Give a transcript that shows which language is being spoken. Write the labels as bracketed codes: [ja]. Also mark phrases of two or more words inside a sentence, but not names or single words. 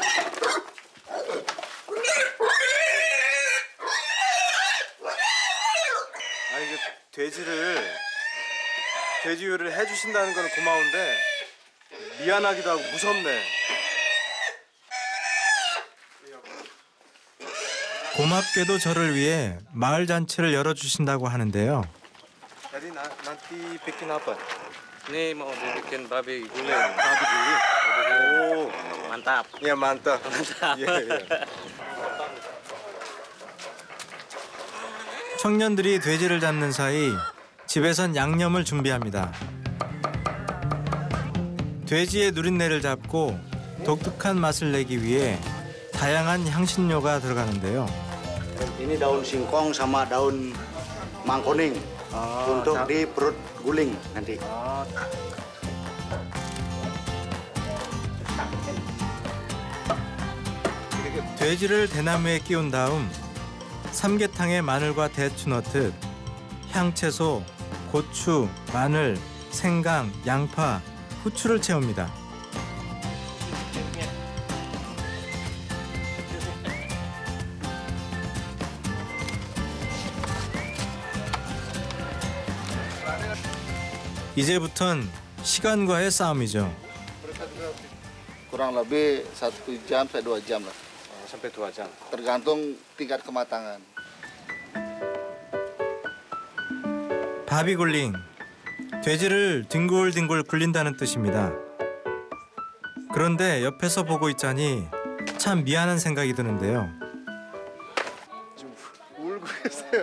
[ko] 아, 이게 돼지 요리를 해주신다는 건 고마운데 미안하기도 하고 무섭네. 고맙게도 저를 위해 마을 잔치를 열어주신다고 하는데요. [id] Jadi nanti bikin apa? Ini mau dibikin babi guling. Babi guling. Oh, Mantap. ya mantap. [ko] 예. 청년들이 돼지를 잡는 사이 집에선 양념을 준비합니다. 돼지의 누린내를 잡고 독특한 맛을 내기 위해 다양한 향신료가 들어가는데요. [id] Ini daun singkong sama daun mangkuning untuk di perut guling nanti. [ko] 돼지를 대나무에 끼운 다음 삼계탕에 마늘과 대추 넣듯 향채소, 고추, 마늘, 생강, 양파, 후추를 채웁니다. 이제부턴 시간과의 싸움이죠. [id] Kurang lebih 1 jam sampai 2 jam lah. sampai 2 jam. Tergantung tingkat kematangan. [ko] 바비굴링, 돼지를 뒹굴뒹굴 굴린다는 뜻입니다. 그런데 옆에서 보고 있자니 참 미안한 생각이 드는데요. 지금 울고 계세요.